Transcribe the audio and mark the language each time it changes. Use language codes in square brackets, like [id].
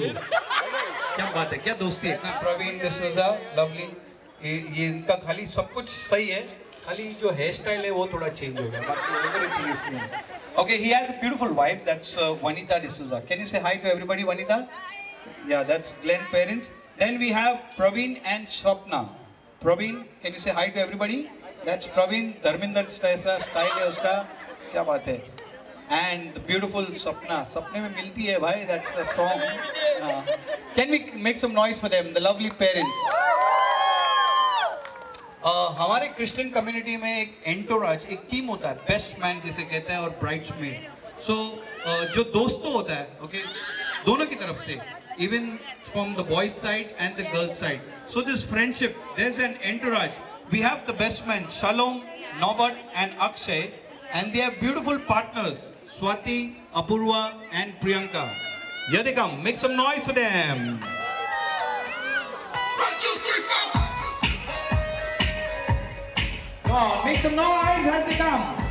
[hi] क्या बात है, क्या दोस्ती है. प्रवीण डिसूजा, लवली. ये इनका खाली सब कुछ सही है, खाली जो हेयर स्टाइल है वो थोड़ा चेंज हो गया. [en] बाकी everything is same. Okay, he has a beautiful wife. That's Vanita D'Souza. Can you say hi to everybody, Vanita? Yeah, that's Glenn parents. Then we have Praveen and Swapna. Praveen, can you say hi to everybody? That's Praveen. [hi] Dharminder style है उसका. क्या बात है. [en] And the beautiful [hi] Swapna. सपने में मिलती है भाई. [en] That's the song. Can we make some noise for them? The lovely parents. [hi] हमारे क्रिश्चियन कम्युनिटी में एक एंटोराज, एक टीम होता है, बेस्ट मैन जिसे कहते हैं और ब्राइड्समेड. सो जो दोस्तों होता है, ओके, दोनों की तरफ से, [en] Even from the boys side and the girls side. So this friendship, there is an entourage. We have the best man Shalom, Norbert and Akshay, and they are beautiful partners, Swati, Apurva and Priyanka. Here they come. Make some noise for them. 1, 2, 3, 4. Come on, make some noise as they come.